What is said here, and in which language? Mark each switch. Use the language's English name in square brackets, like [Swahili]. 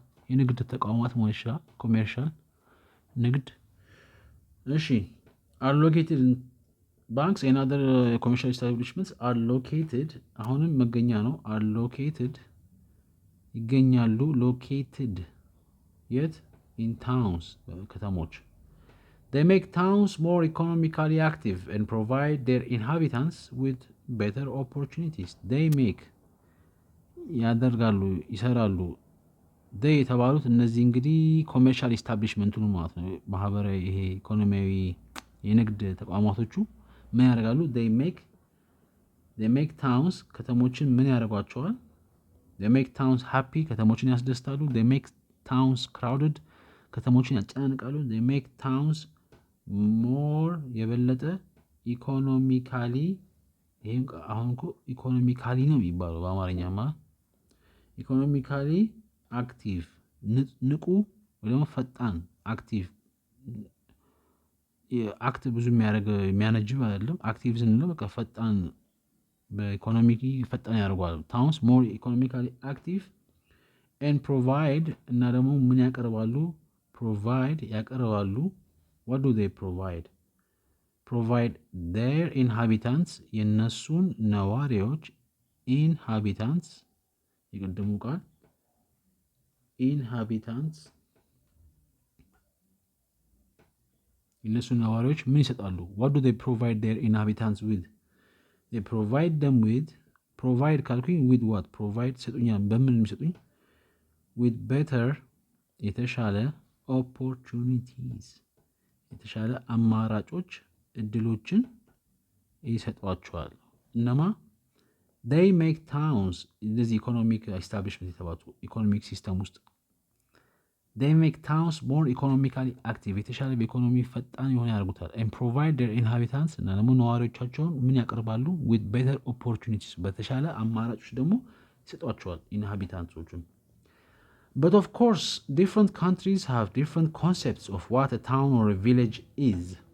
[Amharic] የንግድ ተቋማት መሆን ይችላል። ኮሜርሻል ንግድ። እሺ አሎኬትድ ባንክስ ኤንድ አዘር ኮሜርሻል ኢስታብሊሽመንትስ አሎኬትድ አሁንም መገኛ ነው። አሎኬትድ ይገኛሉ። ሎኬትድ የት? [English] ኢን ታውንስ [Amharic] ከተሞች። [English] they make towns more economically active and provide their inhabitants with better opportunities. they make [Amharic] ያደርጋሉ፣ ይሰራሉ። [English] they [Amharic] የተባሉት እነዚህ እንግዲህ ኮሜርሻል ኢስታብሊሽመንቱን ማለት ነው። ማህበራዊ ይሄ ኢኮኖሚያዊ የንግድ ተቋማቶቹ ምን ያደርጋሉ? [English] they make towns [Amharic] ከተሞችን ምን ያደርጓቸዋል? [English] they make towns happy [Amharic] ከተሞችን ያስደስታሉ። [English] they make towns crowded [Amharic] ከተሞችን ያጨናንቃሉ። [English] they make towns more [Amharic] የበለጠ ኢኮኖሚካሊ ይሄም አሁን እኮ ኢኮኖሚካሊ ነው የሚባለው በአማርኛማ ኢኮኖሚካሊ አክቲቭ ንቁ ወይ ደግሞ ፈጣን አክቲቭ አክት ብዙ የሚያነጅብ አይደለም። አክቲቭ ስንለው በቃ ፈጣን በኢኮኖሚክ ፈጣን ያደርጓል። [English] ታውንስ ሞር ኢኮኖሚካሊ አክቲቭ ኤንድ ፕሮቫይድ [Amharic] እና ደግሞ ምን ያቀርባሉ? [English] ፕሮቫይድ [Amharic] ያቀርባሉ። [English] what do they provide? provide their inhabitants [Amharic] የነሱን ነዋሪዎች inhabitants የቀደሙ ቃል inhabitants የነሱን ነዋሪዎች ምን ይሰጣሉ? [English] what do they provide their inhabitants with? they provide them with provide [Amharic] ካልኩኝ [English] with what? [Amharic] provide ሰጡኛል። በምን የሚሰጡኝ? [English] with better [Amharic] የተሻለ opportunities የተሻለ አማራጮች እድሎችን ይሰጧቸዋል። እነማ? [English] they make towns [Amharic] እንደዚህ ኢኮኖሚክ ኢስታብሊሽመንት የተባሉ ኢኮኖሚክ ሲስተም ውስጥ [English] they make towns more economically active [Amharic] የተሻለ በኢኮኖሚ ፈጣን የሆነ ያደርጉታል። [English] and provide their inhabitants [Amharic] እና ደግሞ ነዋሪዎቻቸውን ምን ያቀርባሉ? [English] with better opportunities [Amharic] በተሻለ አማራጮች ደግሞ ይሰጧቸዋል ኢንሃቢታንቶቹን። [English] but of course different countries have different concepts of what a town or a village is.